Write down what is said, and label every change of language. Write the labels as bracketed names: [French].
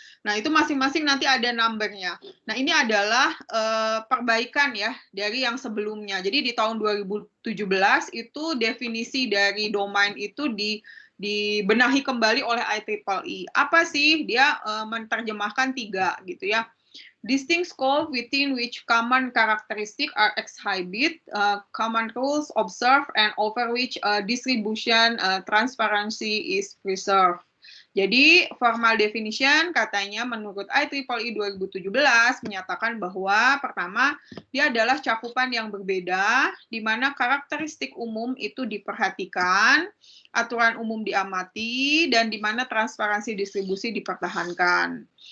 [Indonesian] Nah, itu masing-masing nanti ada number-nya. Nah, ini adalah perbaikan ya dari yang sebelumnya. Jadi di tahun 2017 itu definisi dari domain itu dibenahi kembali oleh IEEE. Apa sih? Dia menerjemahkan 3 gitu ya. [English] distinct scope within which common characteristics are exhibited, common rules observed, and over which distribution transparency is preserved. [Indonesian] Jadi formal definition katanya menurut IEEE 2017 menyatakan bahwa pertama dia adalah cakupan yang berbeda di mana karakteristik umum itu diperhatikan, aturan umum diamati, dan di mana transparansi distribusi dipertahankan.